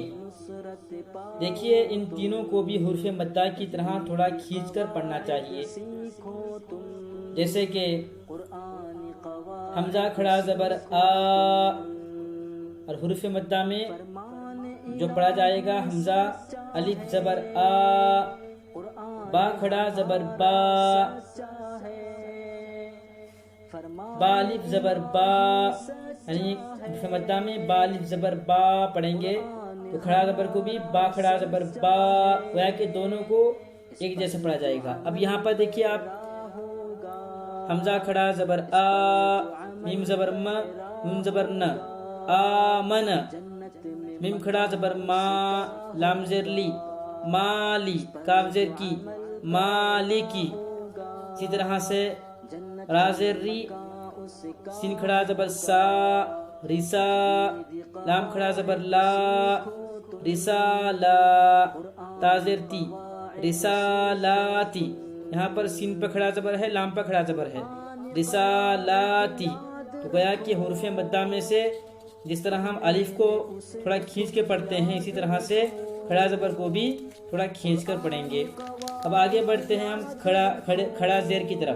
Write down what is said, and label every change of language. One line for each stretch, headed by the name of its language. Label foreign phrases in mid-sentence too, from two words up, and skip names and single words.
Urdu: دیکھیے ان تینوں کو بھی حروف مدہ کی طرح تھوڑا کھینچ کر پڑھنا چاہیے، جیسے کہ حمزہ کھڑا زبر آ، اور حروف مدہ میں جو پڑھا جائے گا حمزہ الف زبر آ، با کھڑا زبر با، با الف زبر با، یعنی حروف مدہ میں با الف زبر با پڑھیں گے تو کھڑا زبر کو بھی با کھڑا زبر با، گویا کہ دونوں کو ایک جیسا پڑھا جائے گا۔ اب یہاں پر دیکھیے آپ، حمزہ کھڑا زبر آ، میم زبر م، نون زبر ن، آمن، میم کھڑا زبر ما، لام زیر لی، مالی، کاف زیر کی، مالکی۔ اسی طرح سے را زیر ری، سین کھڑا زبر سا، رسا، لام کھڑا زبر لا، رسالا، تا زیر تی، رسالاتی۔ یہاں پر سین پہ کھڑا زبر ہے، لام پہ کھڑا زبر ہے، رسالاتی۔ تو گویا کہ حروف مدہ میں سے جس طرح ہم الف کو تھوڑا کھینچ کے پڑھتے ہیں، اسی طرح سے کھڑا زبر کو بھی تھوڑا کھینچ کر پڑھیں گے۔ اب آگے بڑھتے ہیں ہم کھڑا زیر کی طرف۔